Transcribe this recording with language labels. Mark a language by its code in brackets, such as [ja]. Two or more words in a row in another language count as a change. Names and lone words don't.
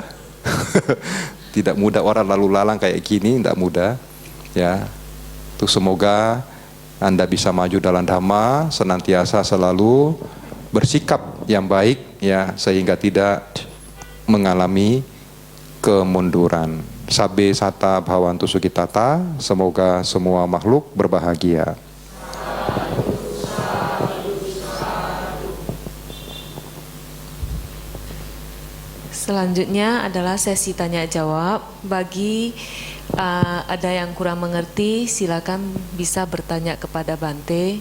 [id] Tidak mudah orang lalu lalang kayak gini, tidak mudah. Ya, itu semoga Anda bisa maju dalam dhamma, senantiasa selalu bersikap yang baik, ya, sehingga tidak mengalami kemunduran. [pi] Sabe sata bhavantu sukitata, [id] semoga semua makhluk berbahagia. Selanjutnya adalah sesi tanya jawab. Bagi ada yang kurang mengerti, silakan bisa bertanya kepada Bante.